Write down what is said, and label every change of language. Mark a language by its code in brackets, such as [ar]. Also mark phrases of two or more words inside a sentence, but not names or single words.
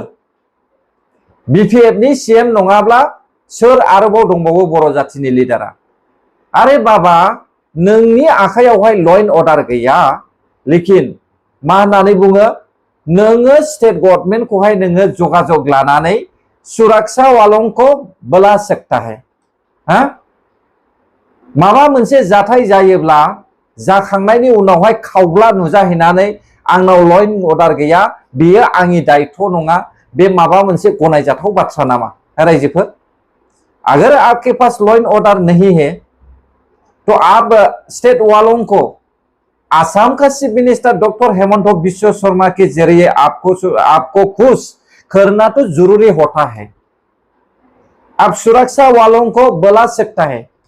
[brx] बिपिएफनि सीएम नङाब्ला सोर आरोबाव दंबावो बर' जातिनि लिडारा? आरे बाबा नोंनि आखायावहाय [en] law and order [brx] गैया, लेकिन मा होननानै बुङो नोङो स्टेट गभर्नमेन्टखौहाय नोङो जगाजग लानानै [hi] सुरक्षा वालों को बुला सकता है। [brx] माबा मोनसे जाथाय जायोब्ला जाखांनायनि उनावहाय खावब्ला नुजाहैनानै आंनाव [en] law and order [brx] गैया, बेयो आंनि दायित्व नङा, बे माबा मोनसे गनायजाथाव बाथ्रा नामा? [hi] रायजोफोर अगर आपके पास [en] law and order [hi] नहीं है तो आप स्टेट वालों को आसाम का [en] chief minister doctor [hi] हेमंत बिश्व शर्मा के जरिए आपको खुश करना तो जरूरी होता है। आप सुरक्षा वालों को बुला सकता है।